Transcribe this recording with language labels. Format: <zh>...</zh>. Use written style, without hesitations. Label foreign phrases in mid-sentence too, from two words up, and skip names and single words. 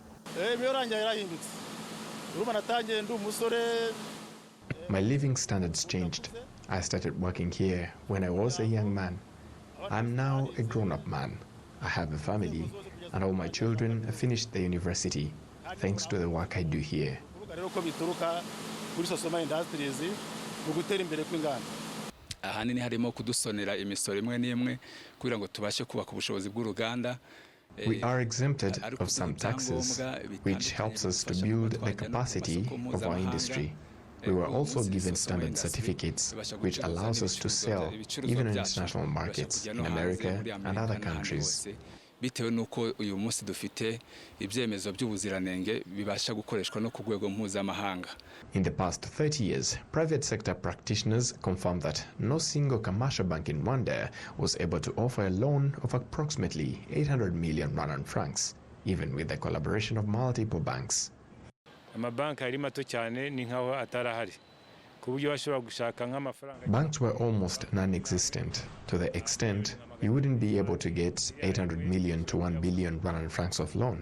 <en>My living standards changed. I started working here when I was a young man. I'm now a grown-up man. I have a family, and all my children have finished the university, thanks to the work I do here.</en> <rw>ahanini harimo kudusonera imisoro imwe n'imwe kugira ngo tubashe kubaka ubushobozi bw'uruganda.</rw> <en>We are exempted of some taxes, which helps us to build the capacity of our industry. We were also given standard certificates, which allows us to sell even in international markets in America and other countries.</en> <rw>Bitewe nuko uyu munsi dufite ibyemezo by'ubuziranenge bibasha gukoreshwa no ku rwego mpuzamahanga.</rw> <en>In the past 30 years, private sector practitioners confirmed that no single commercial bank in Rwanda was able to offer a loan of approximately 800 million Rwandan francs, even with the collaboration of multiple banks. Banks were almost non-existent, to the extent you wouldn't be able to get 800 million to 1 billion Rwandan francs of loan.</en>